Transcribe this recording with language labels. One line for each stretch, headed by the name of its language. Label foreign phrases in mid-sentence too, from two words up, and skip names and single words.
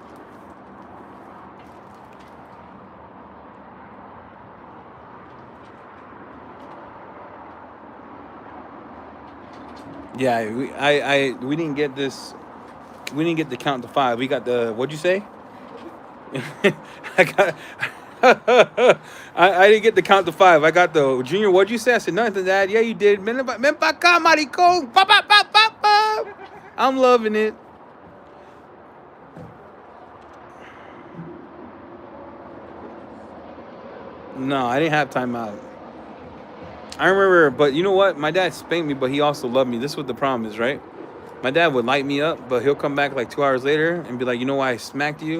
English: Yeah, we didn't get this. We didn't get the count to 5. We got the, what'd you say? I didn't get the count to 5. I got the Junior. What'd you say? I said nothing, Dad. Yeah, you did.
Spanish: Men pa acá, maricón. Pa, pa, pa, pa, pa.
English: I'm loving it. No, I didn't have timeout. I remember, but you know what? My dad spanked me, but he also loved me. This is what the problem is, right? My dad would light me up, but he'll come back like 2 hours later and be like, you know why I smacked you?